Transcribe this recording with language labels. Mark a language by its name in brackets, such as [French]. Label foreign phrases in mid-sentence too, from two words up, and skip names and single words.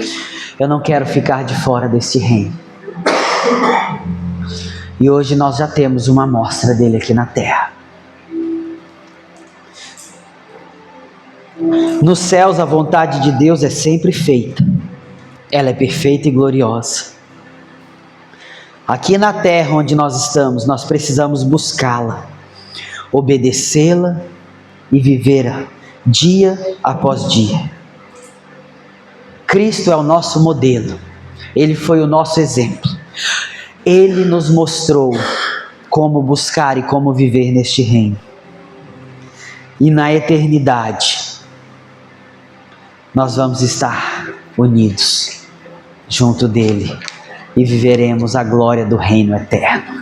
[Portuguese] Eu não quero ficar de fora desse reino. E hoje nós já temos uma amostra dele aqui na terra. Nos céus a vontade de Deus é sempre feita. Ela é perfeita e gloriosa. Aqui na terra onde nós estamos, nós precisamos buscá-la, obedecê-la e vivê-la dia após dia. Cristo é o nosso modelo. Ele foi o nosso exemplo. Ele nos mostrou como buscar e como viver neste reino. E na eternidade, nós vamos estar unidos junto dele e viveremos a glória do reino eterno.